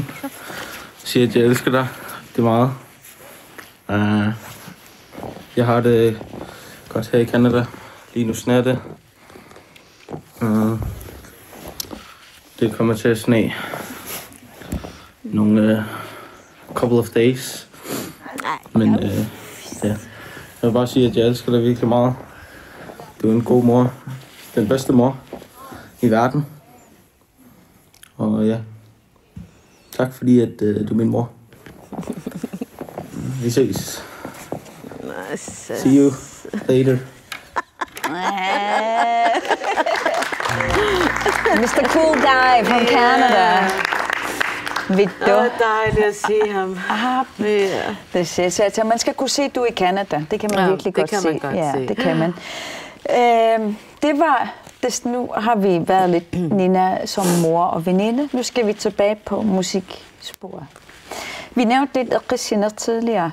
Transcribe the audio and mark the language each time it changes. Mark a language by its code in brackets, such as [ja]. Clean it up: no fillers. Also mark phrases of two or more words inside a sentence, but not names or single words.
[da] Sige, at jeg elsker dig. Det er meget. Jeg har det godt her i Canada. Lige nu sner det. Det kommer til at sne nogle [en] couple of days. [da] Men ja. Jeg vil bare sige, at jeg elsker dig virkelig meget. Du er en god mor. Den bedste mor i verden. Og ja, tak fordi, at du er min mor. Vi ses. [en] See you later. Mr. Cool Guy from Canada. Victor. [da] Det er dejligt at se ham. Det siger sig. Altså, man skal kunne se, at du er i Canada. Det kan man virkelig godt se. Det kan man godt se. Det kan man. Det var... Nu har vi været lidt Nina som mor og veninde. Nu skal vi tilbage på musiksporet. Vi nævnte lidt Christian tidligere.